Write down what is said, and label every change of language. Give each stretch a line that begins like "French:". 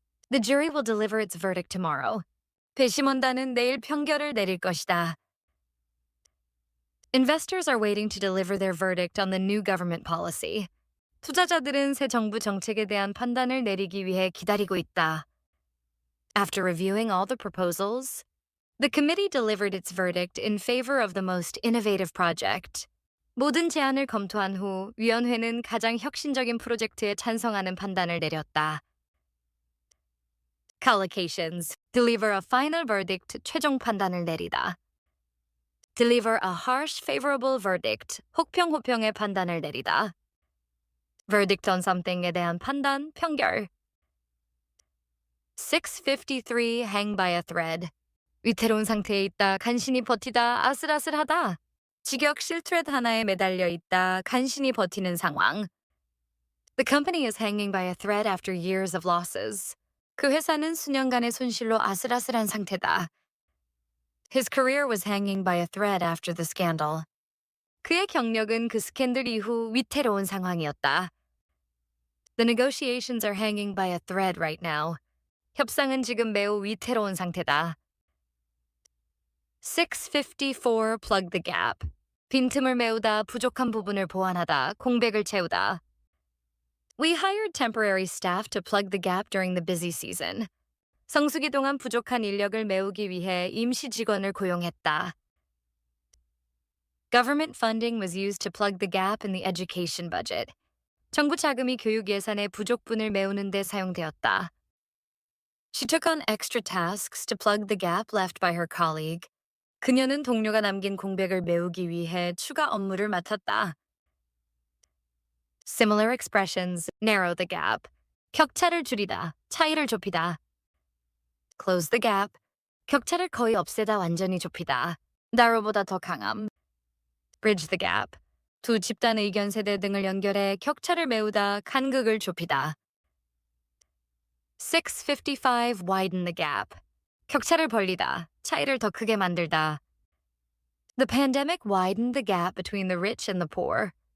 English: The jury will deliver its verdict tomorrow.
Korean: 배심원단은 내일 편결을 내릴 것이다.
English: Investors are waiting to deliver their verdict on the new government policy.
Korean: 투자자들은 새 정부 정책에 대한 판단을 내리기 위해 기다리고 있다.
English: After reviewing all the proposals, the committee delivered its verdict in favor of the most innovative project.
Korean: 모든 제안을 검토한 후 위원회는 가장 혁신적인 프로젝트에 찬성하는 판단을 내렸다.
English: Collocations. Deliver a final verdict.
Korean: 최종 판단을 내리다.
English: Deliver a harsh, favorable verdict.
Korean: 혹평호평의 판단을 내리다.
English: Verdict on something
Korean: 에 대한 판단, 편결.
English: 653 hang by a thread.
Korean: 위태로운 상태에 있다, 간신히 버티다, 아슬아슬하다. 직역실 트레드 하나에 매달려 있다, 간신히 버티는 상황.
English: The company is hanging by a thread after years of losses.
Korean: 그 회사는 수년간의 손실로 아슬아슬한 상태다.
English: His career was hanging by a thread after the scandal.
Korean: 그의 경력은 그 스캔들 이후 위태로운 상황이었다.
English: The negotiations are hanging by a thread right now.
Korean: 협상은 지금 매우 위태로운 상태다.
English: 654 plug the gap.
Korean: 빈틈을 메우다, 부족한 부분을 보완하다, 공백을 채우다.
English: We hired temporary staff to plug the gap during the busy season.
Korean: 성수기 동안 부족한 인력을 메우기 위해 임시 직원을 고용했다.
English: Government funding was used to plug the gap in the education budget.
Korean: 정부 자금이 교육 예산의 부족분을 메우는 데 사용되었다.
English: She took on extra tasks to plug the gap left by her colleague.
Korean: 그녀는 동료가 남긴 공백을 메우기 위해 추가 업무를 맡았다.
English: Similar expressions narrow the gap.
Korean: 격차를 줄이다, 차이를 좁히다.
English: Close the gap.
Korean: 격차를 거의 없애다, 완전히 좁히다. narrow보다 더 강함.
English: Bridge the gap.
Korean: 두 집단 의견 세대 등을 연결해 격차를 메우다, 간극을 좁히다.
English: 655 widen the gap.
Korean: 격차를 벌리다, 차이를 더 크게 만들다.
English: The pandemic widened the gap between the rich and the poor.